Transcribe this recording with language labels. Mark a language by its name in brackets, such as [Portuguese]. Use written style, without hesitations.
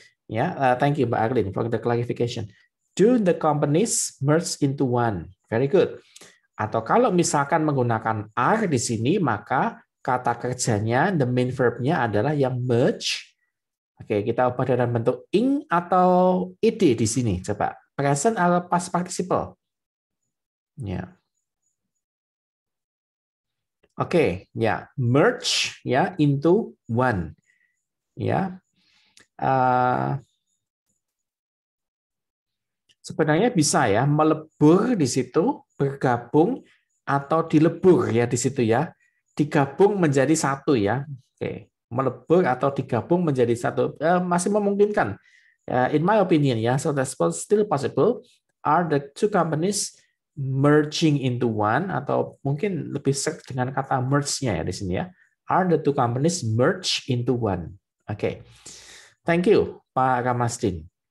[English] Ya, thank you Mbak Arlene for the clarification. Do the companies merge into one? Very good. [Indonesian] Atau kalau misalkan menggunakan are di sini, maka kata kerjanya, the main verb-nya adalah yang merge. Oke, kita ubah dalam bentuk ing atau ed di sini. Coba, present atau past participle? Ya. Oke, ya, merge ya into one. Ya. Sebenarnya bisa ya melebur di situ, bergabung atau dilebur ya di situ ya. Digabung menjadi satu ya. Oke, melebur atau digabung menjadi satu masih memungkinkan. [English] In my opinion ya, so that's still possible. Are the two companies merging into one [Indonesian] atau mungkin lebih sering dengan kata merge-nya ya di sini ya. [English] Are the two companies merge into one? Oke. Thank you Pak Ramasdin.